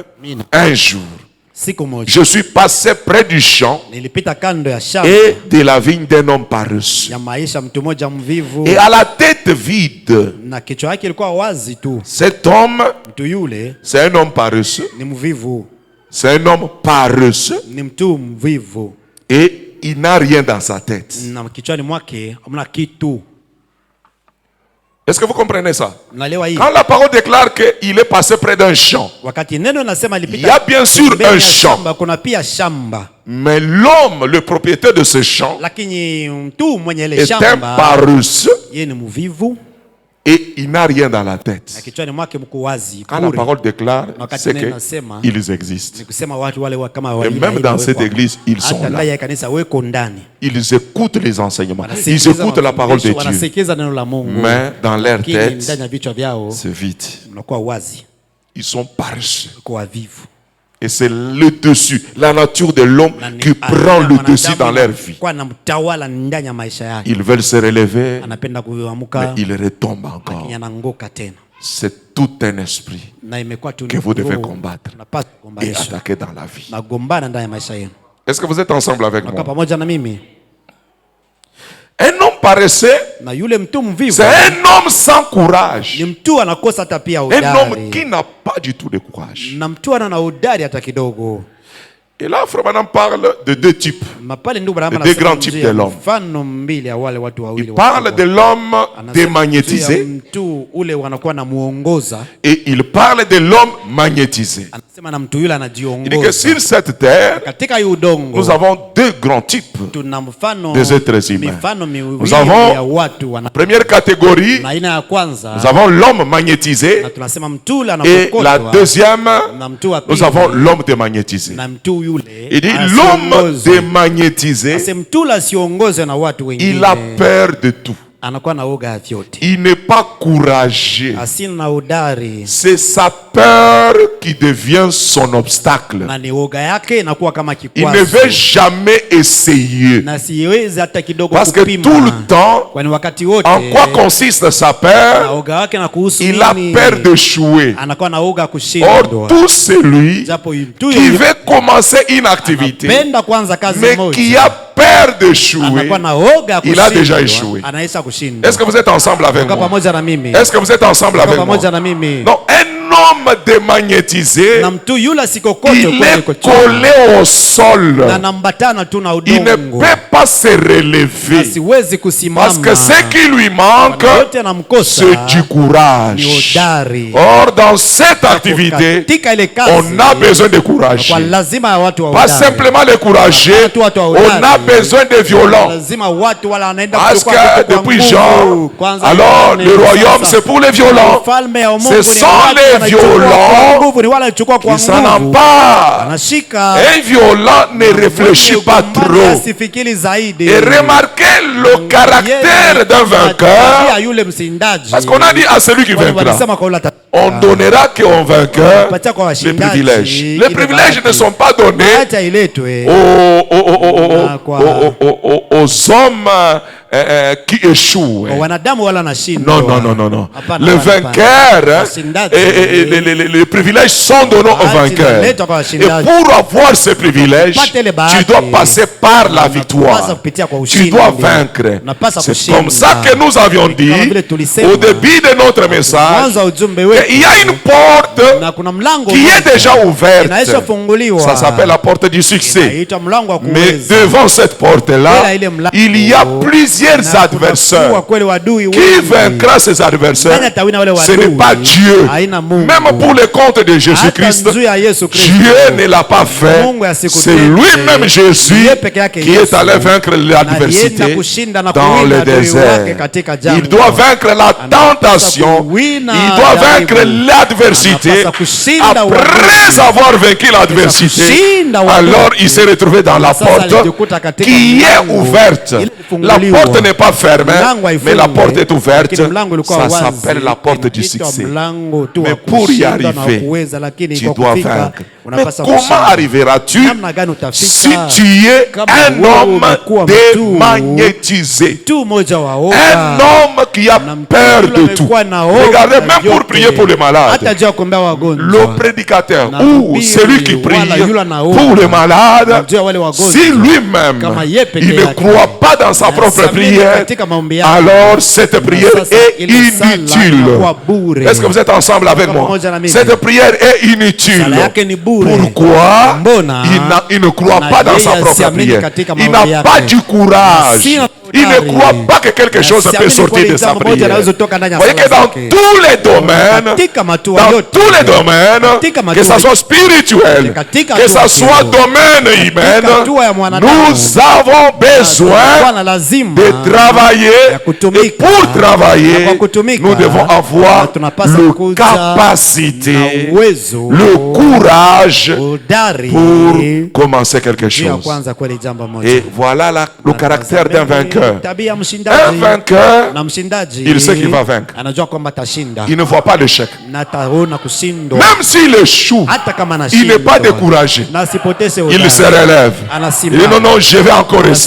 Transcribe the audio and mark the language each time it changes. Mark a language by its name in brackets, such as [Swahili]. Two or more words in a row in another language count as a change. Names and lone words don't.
[French] Un jour, je suis passé près du champ et de la vigne d'un homme paresseux. Et à la tête vide, cet homme, c'est un homme paresseux. C'est un homme paresseux. Et il n'a rien dans sa tête. [Swahili] Na kichwani mwake hamna kitu. [French] Est-ce que vous comprenez ça? [Swahili] Unaelewa hii? [French] Quand la parole déclare qu'il est passé près d'un champ, [Swahili] Wakati neno nasema [French] il y a bien sûr un champ. [Swahili] kuna pia shamba. [French] Mais l'homme, le propriétaire de ce champ, [Swahili] Lakini mtu mwenye ile [French] est un [Swahili] shamba [French] paresseux [Swahili] yeye ni mvivu [French] et il n'a rien dans la [Swahili] na [French] tête. [Swahili] kichwani mwake mko wazi. [French] Quand la parole déclare, [Swahili] Wakati [French] c'est [Swahili] neno nasema [French] qu'ils existent. [Swahili] ni kusema watu wale kama [French] Et [Swahili] wale. [French] même dans cette église, ils sont [Swahili] hata [French] là. [Swahili] ndani ya kanisa weko ndani. [French] Ils écoutent les enseignements. Ils écoutent la parole de Dieu. [Swahili] Wanasikiliza neno la Mungu. [French] Mais dans leur [Swahili] Lakini [French] tête, [Swahili] ndani ya vichwa vyao [French] c'est vide. [Swahili] unakuwa wazi. [French] Ils sont paresseux. [Swahili] Kwa wavivu. [French] Et c'est le dessus, la nature de l'homme qui prend le dessus dans leur vie. [Swahili] Kwa namtawala ndani ya maisha yake. [French] Ils veulent se relever, [Swahili] Anapenda [French] mais [Swahili] kuamka [French] ils retombent encore. [Swahili] lakini ananguka tena. [French] C'est tout un esprit [Swahili] Na imekuwa tu [French] que vous devez combattre [Swahili] Napaswa [French] et [Swahili] kugombanisha. [French] attaquer dans la vie. [Swahili] Nagombana ndani ya maisha yenu. [French] Est-ce que vous êtes ensemble avec [Swahili] Nakaa [French] moi? [Swahili] pamoja na mimi. [French] Un homme paresseux, [Swahili] Na yule mtu mvivu [French] c'est un homme sans courage. [Swahili] ni mtu anakosa hata pia [French] Un homme [Swahili] udari. [French] qui n'a pas du tout de courage. [Swahili] Na mtu ana udari hata kidogo. [French] Et là, Frère Branham parle de deux types. [Swahili] Mapale ndugu Branham [French] Les deux [Swahili] anasema [French] grands types [Swahili] juu ya [French] de l'homme. [Swahili] mfano mbili ya wale watu wawili. [French] Il parle de l'homme [Swahili] Anasema juu ya [French] démagnétisé [Swahili] mtu ule wanakuwa na muongoza. [French] et il parle de l'homme magnétisé. [Swahili] Anasema na mtu yule [French] Il dit que [Swahili] anajiongoza. [French] sur cette terre, [Swahili] Katika hii udongo [French] nous avons deux grands types. [Swahili] tuna mfano [French] des êtres humains. [Swahili] mifano miwili [French] Nous avons [Swahili] ya watu wana. [French] Première catégorie, [Swahili] Na aina ya kwanza [French] nous avons l'homme magnétisé [Swahili] na tunasema mtu yule [French] et la [Swahili] anapokotwa. [French] deuxième, [Swahili] Na mtu wa [French] nous [Swahili] pili [French] avons l'homme démagnétisé. [Swahili] na mtu yule [French] Il dit l'homme [Swahili] asiongozwe. [French] démagnétisé, [Swahili] Ase mtu yule asiongozwe na watu wengine. [French] il a peur de tout. [Swahili] Anakuwa na uoga ya vyote. [French] Il n'est pas courageux. [Swahili] Asina na udari. [French] C'est sa peur qui devient son obstacle. [Swahili] Na ni uoga yake inakuwa kama [French] Il [Swahili] kikwazo. [French] ne veut jamais essayer. [Swahili] Na siwezi hata kidogo [French] Parce que [Swahili] kupima. [French] tout le temps, [Swahili] Kwani wakati wote [French] en quoi consiste sa [Swahili] na [French] peur? [Swahili] uoga wake na kuhusu [French] Il a [Swahili] nini? [French] peur d'échouer. [Swahili] Anakuwa na uoga [French] Or, [Swahili] kushindwa. [French] tout celui [Swahili] Japo mtu [French] qui veut commencer une activité, [Swahili] penda kwanza kazi [French] mais [Swahili] moja. [French] qui a peur d'échouer, [Swahili] Anakuwa na uoga ya [French] il a déjà [Swahili] kushindwa. [French] échoué. [Swahili] Anaisha kushindwa. [French] Est-ce que vous êtes ensemble avec [Swahili] Kwa [French] moi? [Swahili] pamoja na mimi. [French] Est-ce que vous êtes ensemble [Swahili] Kwa [French] avec moi? [Swahili] pamoja na mimi. [French] Non, un homme démagnétisé, [Swahili] Na mtu yule sikokote [French] il [Swahili] kule [French] est [Swahili] kocha. [French] collé au sol. [Swahili] Na nambatana tu na [French] Il ne [Swahili] udongo. [French] peut pas se relever. [Swahili] Asiwezi kusimama. [French] Parce que ce qui lui manque, [Swahili] yote anamkosa [French] c'est du [Swahili] ni [French] courage. [Swahili] udari. [French] Or, dans cette activité, [Swahili] Katika ile kazi [French] on a besoin de courage. [Swahili] kwa lazima ya watu wa [French] Pas [Swahili] udari. [French] simplement les courageux, [Swahili] Watu wa [French] on [Swahili] udari. [French] a besoin de violents. [Swahili] Lazima watu wala wanaenda [French] Parce [Swahili] kuchukua vitu [French] que [Swahili] kwa [French] depuis [Swahili] nguvu. [French] Jean, [Swahili] Kwanza [French] alors [Swahili] Yohane, [French] le royaume [Swahili] sasa. [French] c'est pour les violents. [Swahili] Ufalme wa Mungu [French] Ce [Swahili] ni [French] sont [Swahili] watu [French] les [Swahili] wanachukua kwa [French] violents [Swahili] nguvu, ni wale wanachukua kwa [French] Qui s'en [Swahili] nguvu. [French] emparent. [Swahili] Anashika [French] Un violent ne réfléchit pas trop. [Swahili] asifikiri zaidi. [French] Et remarquez le caractère d'un vainqueur. [Swahili] Tabia yule msindaji. [French] Parce qu'on a dit à celui qui vaincra, [Swahili] Walisema kwa yule [French] on donnera qu'au vainqueur [Swahili] Patia kwa [French] les [Swahili] washindaji, [French] privilèges. [Swahili] ile [French] Les privilèges ne [Swahili] bahati. [French] sont pas donnés [Swahili] acha iletwe [French] aux hommes qui échouent. [Swahili] wanadamu wala nashindwa. [French] Non. [Swahili] Hapana, [French] Le [Swahili] hapana, [French] vainqueur, [Swahili] hapana. Washindaji. [French] les privilèges sont donnés au vainqueur. [Swahili] inaletwa kwa [French] Et [Swahili] washindaji. [French] pour avoir ces privilèges, [Swahili] Upate ile bahati. [French] tu dois passer par la [Swahili] Unapaswa [French] victoire. [Swahili] kupitia kwa [French] Tu [Swahili] ushindi. [French] dois vaincre. [Swahili] Unapaswa [French] C'est [Swahili] kushinda. [French] comme ça que nous avions dit [Swahili] Kama vile tulisema. [French] au début de notre message [Swahili] Mwanzo wa ujumbe wetu. [French] qu'il y a une porte [Swahili] Na kuna mlango [French] qui est déjà ouverte. [Swahili] inaisha funguliwa. [French] Ça s'appelle la porte du succès. [Swahili] Inaitwa mlango wa [French] Mais [Swahili] kuweza. [French] devant cette porte-là, [Swahili] Ile mlango. [French] il y a plusieurs [Swahili] Na kuna [French] adversaires. [Swahili] kuwa kweli wadui [French] Qui [Swahili] wengi. [French] vaincra ces adversaires? [Swahili] Nani atawina wale [French] Ce n'est [Swahili] wadui? [French] pas Dieu. [Swahili] Haina Mungu. [French] Même pour le compte de Jésus-Christ, [Swahili] Hata juu ya Yesu Kristo. [French] Dieu ne l'a pas fait. [Swahili] Mungu asikutende. [French] C'est lui-même Jésus [Swahili] Yeye peke yake [French] qui [Swahili] Yesu. [French] est allé vaincre l'adversité [Swahili] alienda kushinda na [French] dans [Swahili] kuwina [French] le [Swahili] adui [French] désert. [Swahili] wake katika jangwa. [French] Il doit vaincre la tentation. [Swahili] kuwina [French] Il doit [Swahili] jaribu. [French] vaincre l'adversité. [Swahili] Anapaswa kushinda [French] Après [Swahili] uadui. [French] avoir vaincu l'adversité, [Swahili] kushinda uadui. [French] alors il s'est retrouvé dans la [Swahili] Sasa [French] porte [Swahili] alijikuta katika [French] qui est [Swahili] mlango. [French] ouverte. [Swahili] Ile [French] La [Swahili] ifunguliwa. [French] porte n'est pas fermée, [Swahili] Mlango [French] mais [Swahili] haifungwi. [French] la porte est ouverte. [Swahili] Lakini mlango ulikuwa [French] Ça [Swahili] wazi. [French] s'appelle la porte du [Swahili] Inaitwa [French] succès. [Swahili] mlango tu [French] Mais [Swahili] wa [French] pour y [Swahili] kushinda na [French] arriver, [Swahili] kuweza, lakini [French] tu [Swahili] kwa [French] dois [Swahili] kufika, [French] vaincre. Mais [Swahili] unapaswa [French] comment [Swahili] kushinda. [French] arriveras-tu [Swahili] Namna gani utafika? [French] si tu es [Swahili] Kama [French] un [Swahili] wewe [French] homme [Swahili] umekuwa mtu [French] démagnétisé? [Swahili] tu moja wa [French] Un [Swahili] oga. [French] homme qui a [Swahili] Na mtu [French] peur [Swahili] yule [French] de tout. [Swahili] amekuwa na oga [French] Regardez, [Swahili] na [French] même pour [Swahili] vyote. [French] prier pour les [Swahili] Hata [French] malades, [Swahili] juu ya kuombea wagonjwa. [French] le prédicateur [Swahili] Na [French] ou [Swahili] mhubiri [French] celui qui prie [Swahili] wala yule anaomba. [French] pour les malades, [Swahili] Na juu ya wale wagonjwa. [French] si lui-même [Swahili] Kama yeye peke [French] il ne [Swahili] yake [French] croit pas dans sa propre [Swahili] Nasamini [French] prière, [Swahili] katika maombi yako, [French] alors cette prière [Swahili] sasa [French] est [Swahili] ile sala [French] inutile. [Swahili] inakuwa bure. [French] Est-ce que vous êtes ensemble avec moi? [Swahili] pamoja na mimi. [French] Cette prière est inutile. [Swahili] Sala yake ni bure. [French] Pourquoi? [Swahili] Mbona? [French] Il ne croit [Swahili] Na [French] pas dans [Swahili] yeye [French] sa propre [Swahili] asiamini [French] prière. [Swahili] katika [French] Il [Swahili] maombi [French] n'a [Swahili] yake. [French] pas du courage. [Swahili] Sina [French] Il ne [Swahili] hodari. [French] croit pas que quelque chose [Swahili] Na [French] peut [Swahili] siamini [French] sortir [Swahili] kweli [French] de sa [Swahili] jambo moja [French] prière. [Swahili] linaweza toka ndani ya [French] Vous voyez [Swahili] sala [French] que dans [Swahili] zake. [French] tous les domaines, [Swahili] Katika matua [French] dans [Swahili] yote, [French] tous les domaines, [Swahili] katika [French] que ça [Swahili] matua, [French] soit spirituel, [Swahili] katika [French] que ça [Swahili] hatua [French] soit [Swahili] hiyo, [French] domaine humain, [Swahili] hatua ya mwanadamu, [French] nous avons besoin [Swahili] na lazima [French] de travailler. [Swahili] ya kutumika. [French] Et pour travailler, [Swahili] Na kwa kutumika, [French] nous devons avoir [Swahili] na tunapasa [French] le [Swahili] kuja [French] capacité, [Swahili] na uwezo, [French] le courage [Swahili] udari, [French] pour commencer quelque [Swahili] juu ya [French] chose. [Swahili] kwanza kweli jambo moja. [French] Et voilà le caractère d'un vainqueur. [Swahili] Tabia [French] Un [Swahili] mshindaji, [French] vainqueur, [Swahili] na mshindaji [French] il sait qu'il va vaincre. [Swahili] anajua kwamba atashinda [French] Il ne voit pas l'échec. [Swahili] na ataona kushindwa. [French] Même s'il échoue, [Swahili] Hata kama [French] il [Swahili] anashindwa, [French] n'est pas découragé. [Swahili] na asipoteze [French] Il [Swahili] udari. [French] se relève. Il dit non, non, je vais encore essayer.